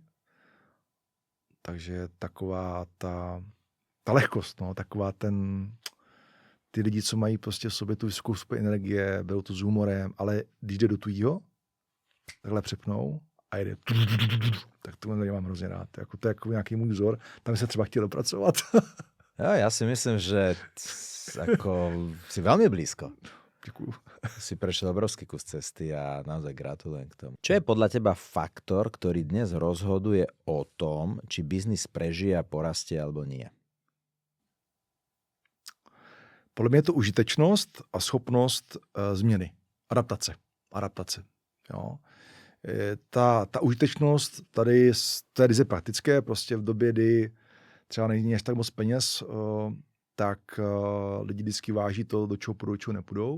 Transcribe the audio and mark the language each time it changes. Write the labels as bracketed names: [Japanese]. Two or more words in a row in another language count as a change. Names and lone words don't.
[Czech] Takže taková ta lehkost, no, taková ty lidi, co mají prostě v sobě tu vysokou stupeň energie, berou to s humorem, ale když jde do tujího, takhle přepnou a jede, tak to mám hrozně rád. Jako to je jako nějaký můj vzor, tam se třeba chtěl dopracovat. Jo, [Slovak] ja si myslím, že si veľmi blízko. Ďakujem. Si prešiel obrovský kus cesty a naozaj gratulujem k tomu. Čo je podľa teba faktor, ktorý dnes rozhoduje o tom, či biznis prežije a porastie alebo nie? [Czech] Podle mě je to užitečnost a schopnost změny. Adaptace. Jo. Ta užitečnost tady, to je ryze praktické, prostě v době, kdy třeba není až tak moc peněz, tak lidi vždycky váží to, do čeho půjdou, do čeho nepůjdou.